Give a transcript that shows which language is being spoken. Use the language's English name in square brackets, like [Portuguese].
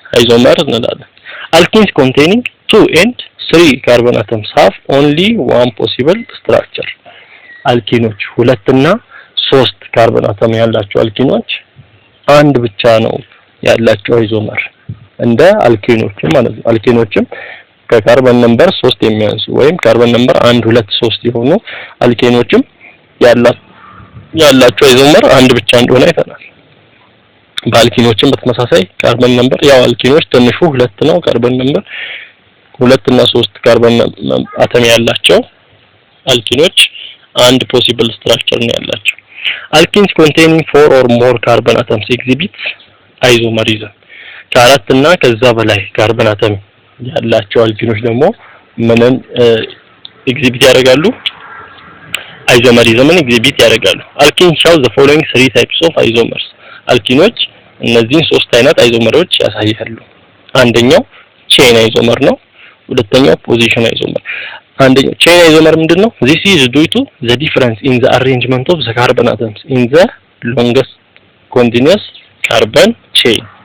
[Amharic] አይዞመር እንላለን። [English] Alkenes containing 2 and 3 carbon atoms have only one possible structure. [Amharic] አልኪኖች 2 እና 3 ካርበን አተም ያላቸው አልኪኖች አንድ ብቻ ነው ያላቸው አይዞመር እንደ አልኪኖችም ማለት ነው። አልኪኖችም ከካርበን ነምበር 3 የሚያንሱ ወይም ካርበን ነምበር 1 2 3 የሆኑ አልኪኖችም ያላቸው አይዞመር አንድ ብቻ እንደሆነ አይተናል። በአልኪኖችም በተመሳሳይ ካርበን ነምበር ያው አልኪኖች ትንሹ 2 ነው ካርበን ነምበር 2 እና 3 ካርበን አተም ያላቸው አልኪኖች አንድ ፖሲብል ስትራክቸር ነው ያላቸው። [English] Alkenes containing 4 or more carbon atoms exhibit isomerism. [Amharic] ከአራት እና ከዛ በላይ ካርበን አተም ያላቸው አልኪኖች ደግሞ ምንን ኤግዚቢት ያደርጋሉ? አይዞመሪዝምን ኤግዚቢት ያደርጋሉ። [English] Alkenes show the following 3 types of isomers. [Amharic] አልኪኖች እነዚህን 3 አይነት አይዞመሮች ያሳያሉ። አንደኛው ቼን አይዞመር ነው። ሁለተኛው ፖዚሽን አይዞመር። አንደኛው ቼን አይዞመር ምንድነው? [English] This is due to the difference in the arrangement of the carbon atoms in the longest continuous carbon chain.